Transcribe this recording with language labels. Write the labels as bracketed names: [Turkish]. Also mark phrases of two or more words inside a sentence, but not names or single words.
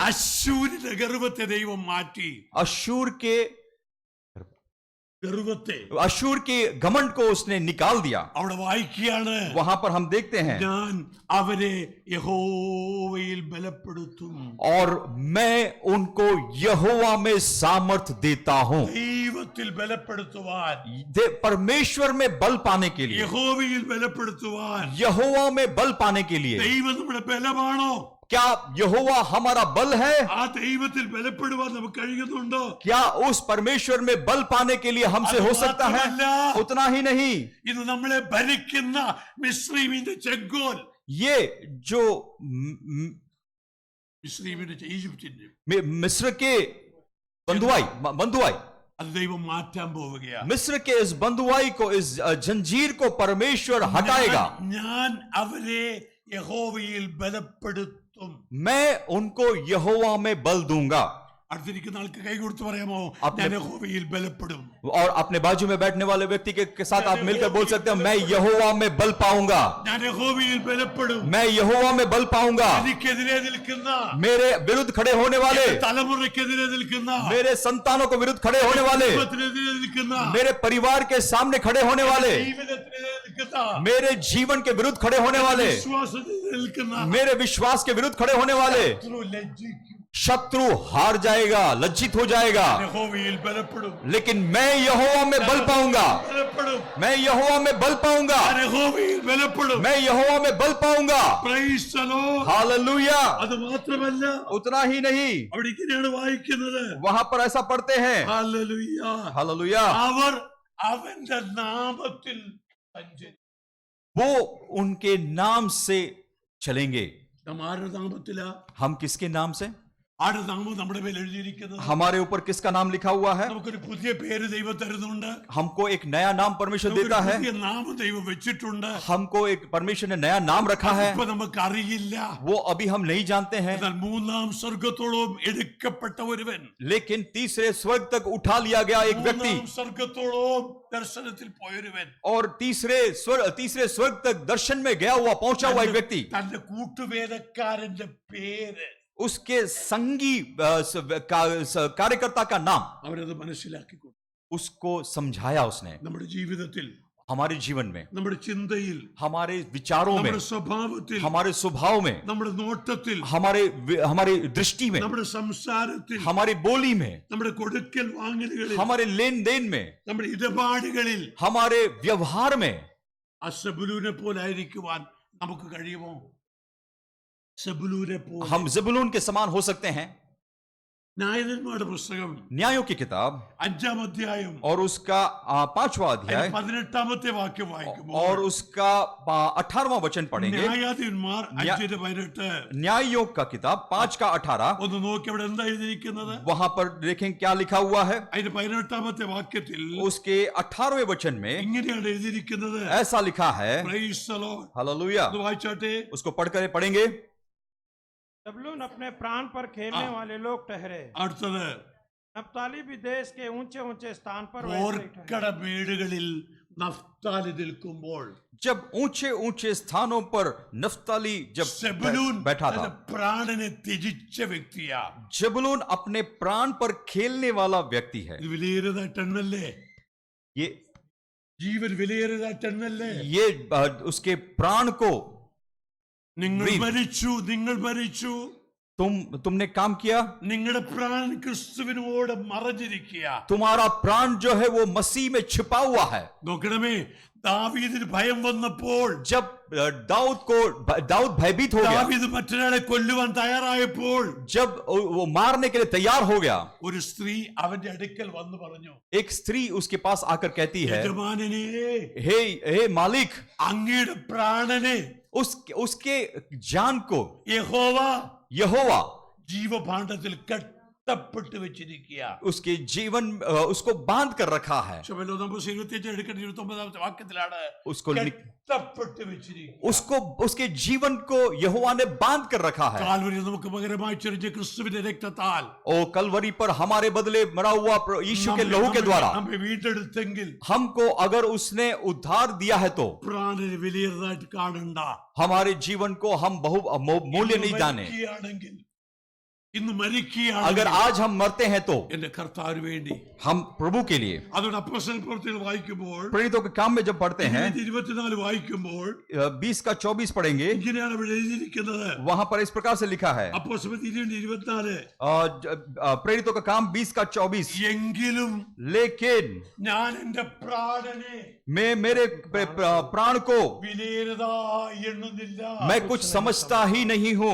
[Malayalam] അശ്ശൂരിന്റെ ഗർവത്തെ ദൈവം മാറ്റി. [Hindi] अशूर के घमंड को उसने निकाल दिया. [Malayalam] അവിടെ വായിക്കുകയാണ്, [Hindi] वहां पर हम देखते हैं, [Malayalam] ഞാൻ അവരെ യഹോവയിൽ ബലപ്പെടുത്തും. [Hindi] और मैं उनको यहोवा में सामर्थ देता हूं. [Malayalam] ദൈവത്തിൽ ബലപ്പെടുത്തുവാൻ, [Hindi] परमेश्वर में बल पाने के लिए, [Malayalam] യഹോവയിൽ ബലപ്പെടുത്തുവാൻ. [Hindi] यहोवा में बल पाने के लिए. [Malayalam] ദൈവം നമ്മുടെ ബലമാണോ? [Hindi] क्या यहोवा हमारा बल है? [Malayalam] ആ ദൈവത്തിൽ ബലപ്പെടുവാൻ നമുക്ക് കഴിയുന്നുണ്ടോ? [Hindi] क्या उस परमेश्वर में बल पाने के लिए हमसे हो सकता है? उतना ही नहीं, [Malayalam] ഇത് നമ്മളെ ഭരിക്കുന്ന മിസ്രയീമിന്റെ ചെങ്കോൽ, [Hindi] ये जो [Malayalam] മിസ്രയീമിന്റെ ഈജിപ്തിന്റെ [Hindi] मिस्र के बंधुआई [Malayalam] അത് ദൈവം മാറ്റാൻ പോവുകയാണ്. [Hindi] मिस्र के इस बंधुआई को, इस जंजीर को परमेश्वर हटाएगा. [Malayalam] ഞാൻ അവരെ യഹോവയിൽ ബലപ്പെടുത്തും. [Hindi] मैं उनको यहोवा में बल दूंगा. [Malayalam] അടുത്തിരിക്കുന്ന ആൾക്ക് കൈ കൊടുത്ത് പറയാമോ, ഞാൻ യഹോവയിൽ ബലപ്പെടും. [Hindi] और अपने बाजू में बैठने वाले व्यक्ति के साथ आप मिलकर बोल सकते हैं, मैं यहोवा में बल पाऊंगा. [Malayalam] ഞാൻ യഹോവയിൽ ബലപ്പെടും. [Hindi] मैं यहोवा में बल पाऊंगा. [Malayalam] എനിക്കെതിരെ നിൽക്കുന്ന, [Hindi] मेरे विरुद्ध खड़े होने वाले, [Malayalam] തലമുറയ്ക്കെതിരെ നിൽക്കുന്ന, [Hindi] मेरे संतानों को विरुद्ध खड़े होने वाले, [Malayalam] കുടുംബത്തിനെതിരെ നിൽക്കുന്ന, [Hindi] मेरे परिवार के सामने खड़े होने वाले, [Malayalam] ജീവിതത്തിനെതിരെ നിൽക്കുന്ന, [Hindi] मेरे जीवन के विरुद्ध खड़े होने वाले, [Malayalam] വിശ്വാസത്തിനെതിരെ നിൽക്കുന്ന, [Hindi] मेरे विश्वास के विरुद्ध खड़े होने वाले, [Malayalam] ലജ്ജിക്കും. [Hindi] शत्रु हार जाएगा, लज्जित हो जाएगा. [Malayalam] യഹോവയിൽ ബലപ്പെടും. [Hindi] लेकिन मैं यहोवा में बल पाऊंगा. [Malayalam] ബലപ്പെടും. [Hindi] मैं यहोवा में बल पाऊंगा. [Malayalam] ഞാൻ യഹോവയിൽ ബലപ്പെടും. [Hindi] मैं यहोवा में बल पाऊंगा. [English] Praise the Lord. [Hindi] हालेलुया. [Malayalam] അത് മാത്രമല്ല, [Hindi] उतना ही नहीं, [Malayalam] അവിടെ ഇങ്ങനെയാണ് വായിക്കുന്നത്, [Hindi] वहां पर ऐसा पढ़ते हैं, [Malayalam] ഹല്ലേലൂയ, [Hindi] हालेलुया, [Malayalam] അവർ അവന്റെ നാമത്തിൽ സഞ്ചരിക്കും. [Hindi] वो उनके नाम से चलेंगे. [Malayalam] നാം ആരുടെ നാമത്തിലാ? [Hindi] हम किसके नाम से? [Malayalam] ആരുടെ നാമം നമ്മുടെ മേൽ എഴുതിയിരിക്കുന്നത്? [Hindi] हमारे ऊपर किसका नाम लिखा हुआ है? [Malayalam] നമുക്കൊരു പുതിയ പേര് ദൈവം തരുന്നുണ്ട്. [Hindi] हमको एक नया नाम परमेश्वर देता है. [Malayalam] പുതിയ നാമം ദൈവം വെച്ചിട്ടുണ്ട്. [Hindi] हमको एक परमेश्वर ने नया नाम रखा है. [Malayalam] ഇപ്പൊ നമുക്കറിയില്ല. [Hindi] वो अभी हम नहीं जानते हैं. [Malayalam] എന്നാൽ മൂന്നാം സ്വർഗത്തോളം എടുക്കപ്പെട്ട ഒരുവൻ, [Hindi] लेकिन तीसरे स्वर्ग तक उठा लिया गया एक व्यक्ति, [Malayalam] മൂന്നാം സ്വർഗത്തോളം ദർശനത്തിൽ പോയൊരുവൻ, [Hindi] और तीसरे स्वर्ग तक दर्शन में गया हुआ, पहुंचा हुआ एक व्यक्ति, [Malayalam] തന്റെ കൂട്ടുവേദക്കാരന്റെ പേര്, [Hindi] उसके संगी कार्यकर्ता का नाम, [Malayalam] അവരത് മനസ്സിലാക്കി കൊടുത്തു. [Hindi] उसको समझाया उसने. [Malayalam] നമ്മുടെ ജീവിതത്തിൽ, [Hindi] हमारे जीवन में, [Malayalam] നമ്മുടെ ചിന്തയിൽ, [Hindi] हमारे विचारों में, [Malayalam] നമ്മുടെ സ്വഭാവത്തിൽ, [Hindi] हमारे स्वभाव में, [Malayalam] നമ്മുടെ നോട്ടത്തിൽ, [Hindi] हमारे दृष्टि में, [Malayalam] നമ്മുടെ സംസാരത്തിൽ, [Hindi] हमारी बोली में, [Malayalam] നമ്മുടെ കൊടുക്കൽ വാങ്ങലുകളിൽ, [Hindi] हमारे लेन देन में, [Malayalam] നമ്മുടെ ഇടപാടുകളിൽ [Hindi] हमारे व्यवहार में [Malayalam] ആ സെബുലൂനെ പോലായിരിക്കുവാൻ നമുക്ക് കഴിയുമോ? സെബുലൂനെ പോലെ. [Hindi] हम ज़बूलून के समान हो सकते हैं. [Malayalam] ന്യായാധിപന്മാരുടെ പുസ്തകം [Hindi] न्यायों की किताब [Malayalam] 5-ാം അധ്യായം [Hindi] और उसका 5वां अध्याय [Malayalam] 18-ാമത്തെ വാക്യം വായിക്കുമ്പോൾ, [Hindi] और उसका 18वां वचन पढ़ेंगे. [Malayalam] ന്യായാധിപന്മാർ 5:18. [Hindi] न्यायों का किताब 5:18. [Malayalam] ഒന്ന് നോക്കി അവിടെ എന്താ എഴുതിയിരിക്കുന്നത്? [Hindi] वहां पर देखें क्या लिखा हुआ है. [Malayalam] അതിന്റെ 18-ാമത്തെ വാക്യത്തിൽ [Hindi] उसके 18वें वचन में [Malayalam] ഇങ്ങനെയാണ് എഴുതിയിരിക്കുന്നത്. [Hindi] ऐसा लिखा है. [English] Praise the Lord. [Hindi] हालेलुया. [Malayalam] അത് വായിച്ചാട്ടെ. [Hindi] उसको पढ़कर पढ़ेंगे. जबूलून अपने प्राण पर खेलने वाले लोग ठहरे, [Malayalam] അടുത്തത്, [Hindi] नप्ताली भी देश के ऊंचे ऊंचे स्थान पर वैसे ही ठहरे। [Malayalam] ഓർക്കട മേടുകളിൽ നഫ്താലി നിൽക്കുമ്പോൾ, [Hindi] जब ऊंचे ऊंचे स्थानों पर नफ्ताली जब സെബുലൂൻ बैठा था. [Malayalam] തന്റെ പ്രാണനെ ത്യജിച്ച വ്യക്തിയാ. [Hindi] जबूलून अपने प्राण पर खेलने वाला व्यक्ति है. [Malayalam] ഇത് വിലയേറിയതായിട്ടെണ്ണല്ലേ? [Hindi] ये [Malayalam] ജീവൻ വിലയേറിയതായിട്ടെണ്ണല്ലേ? [Hindi] ये उसके प्राण को, [Malayalam] നിങ്ങൾ Breathe. മരിച്ചു, [Hindi] तुमने काम किया. [Malayalam] നിങ്ങളുടെ പ്രാണൻ ക്രിസ്തുവിനോട് മറഞ്ഞിരിക്കുക. [Hindi] तुम्हारा प्राण जो है वो मसीह में छिपा हुआ है. [Malayalam] നോക്കണമേ, ദാവീദിന് ഭയം വന്നപ്പോൾ, [Hindi] जब दाऊद भयभीत हो गया, [Malayalam] ദാവീദ് മറ്റൊരാളെ കൊല്ലുവാൻ തയ്യാറായപ്പോൾ, [Hindi] जब वो मारने के लिए तैयार हो गया, [Malayalam] ഒരു സ്ത്രീ അവന്റെ അടുക്കൽ വന്ന് പറഞ്ഞു, [Hindi] एक स्त्री उसके पास आकर कहती है, [Malayalam] യജമാനനെ, [Hindi] हे मालिक, [Malayalam] അങ്ങയുടെ പ്രാണനെ [Hindi] उसके जान को യഹോവ यहोवा [Malayalam] ജീവഭാണ്ഡത്തിൽ കെട്ടപ്പെട്ട് വെച്ചിരിക്കുക. [Hindi] उसके जीवन उसको बांध कर रखा है. [Malayalam] ശബലോദമ്പുസ് 25 എടുക്കേണ്ട 29 വാക്യത്തിലാണ് [Hindi] उसको [Malayalam] കെട്ടപ്പെട്ട് വെച്ചിരിക്കുക. [Hindi] उसको उसके जीवन को यहोवा ने बांध कर रखा है. [Malayalam] കാൽവരിയിൽ നമുക്ക് പകരമായി ചൊരിഞ്ഞ ക്രിസ്തുവിന്റെ രക്തത്താൽ [Hindi] ओ कलवरी पर हमारे बदले मरा हुआ यीशु के लहू के द्वारा [Malayalam] നമ്മെ വീണ്ടെടുത്തെങ്കിൽ [Hindi] हमको अगर उसने उद्धार दिया है तो [Malayalam] പ്രാണന് വലിയതായിട്ട് കാണണ്ട. [Hindi] हमारे जीवन को हम बहु मूल्य नहीं जाने. [Malayalam] ഇന്ന് മരിക്കുകയാണ്. [Hindi] अगर आज हम मरते हैं तो [Malayalam] എന്റെ കർത്താവിന് വേണ്ടി [Hindi] हम प्रभु के लिए. [Malayalam] അതുകൊണ്ട് അപ്പോസ്തല പ്രവൃത്തികൾ വായിക്കുമ്പോൾ [Hindi] प्रेरितों के काम में जब पढ़ते हैं [Malayalam] 24 വായിക്കുമ്പോൾ [Hindi] 20 का 24 पढ़ेंगे, [Malayalam] ഇങ്ങനെയാണ് ഇവിടെ എഴുതിയിരിക്കുന്നത്. [Hindi] वहां पर इस प्रकार से लिखा है. [Malayalam] അപ്പോസ്തല 24 [Hindi] प्रेरितों का काम 20 का 24. [Malayalam] എങ്കിലും [Hindi] लेकिन [Malayalam] ഞാൻ എന്റെ പ്രാണനെ [Hindi] मैं मेरे प्राण को [Malayalam] വിലയേറതായി എണ്ണുന്നില്ല. [Hindi] मैं कुछ समझता ही नहीं हूं.